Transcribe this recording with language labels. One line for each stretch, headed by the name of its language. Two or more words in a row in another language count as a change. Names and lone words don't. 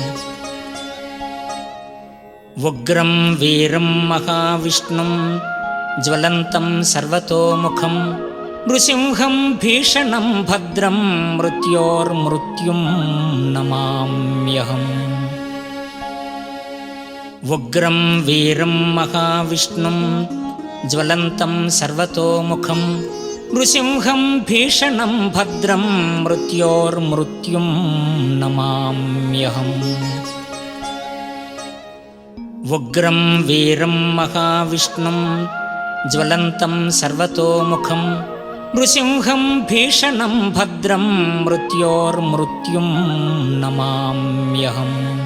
Sanskrit: उग्रं वीरं महाविष्णुं ज्वलन्तं सर्वतोमुखं नृसिंहं भीषणं भद्रं मृत्योर्मृत्युं नमाम्यहम्। ఉగ్రం వీరం మహావిష్ణుం జ్వలంతం సర్వతోముఖం నృసింహం భీషణం భద్రం మృత్యోర్మృత్యుం నమామ్యహం. ఉగ్రం వీరం మహావిష్ణుం జ్వలంతం సర్వతోముఖం నృసింహం భీషణం భద్రం మృత్యోర్మృత్యుం నమామ్యహం.